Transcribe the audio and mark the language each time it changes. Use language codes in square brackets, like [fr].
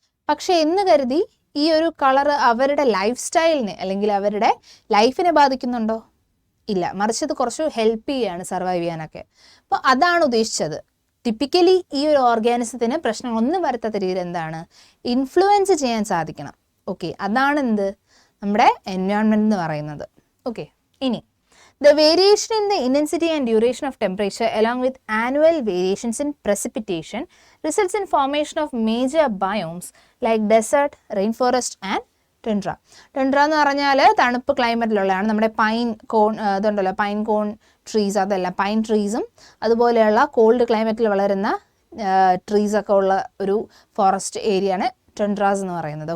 [ml] പക്ഷേ എന്ന് കരുതി ഈ ഒരു കളറ് അവരുടെ ലൈഫ് സ്റ്റൈലിനെ അല്ലെങ്കിൽ അവരുടെ ലൈഫിനെ ബാധിക്കുന്നുണ്ടോ? ഇല്ല, മറിച്ച് ഇത് കുറച്ച് ഹെൽപ്പ് ചെയ്യുകയാണ് സർവൈവ് ചെയ്യാനൊക്കെ. അപ്പോൾ അതാണ് ഉദ്ദേശിച്ചത്. ടിപ്പിക്കലി ഈ ഒരു ഓർഗാനിസത്തിന് പ്രശ്നങ്ങളൊന്നും വരുത്താത്ത രീതിയിൽ എന്താണ്, ഇൻഫ്ലുവൻസ് ചെയ്യാൻ സാധിക്കണം. ഓക്കെ, അതാണ് എന്ത്, നമ്മുടെ എൻവയോൺമെൻറ്റ് എന്ന് പറയുന്നത്. [en] okay, [ml] ഇനി [en] the variation in the intensity and duration of temperature along with annual variations in precipitation results in formation of major biomes like desert, rainforest and tundra. [ml] Tundra എന്ന് പറഞ്ഞാൽ തണുപ്പ് ക്ലൈമറ്റിലുള്ളതാണ്. നമ്മുടെ പൈൻ കോൺ ഇതുണ്ടല്ലോ, പൈൻ കോൺ trees, അതല്ല pine ട്രീസും അതുപോലെയുള്ള called ക്ലൈമറ്റിൽ വളരുന്ന ട്രീസൊക്കെ ഉള്ള ഒരു ഫോറസ്റ്റ് ഏരിയയാണ് ടണ്ട്രാസ് എന്ന് പറയുന്നത്.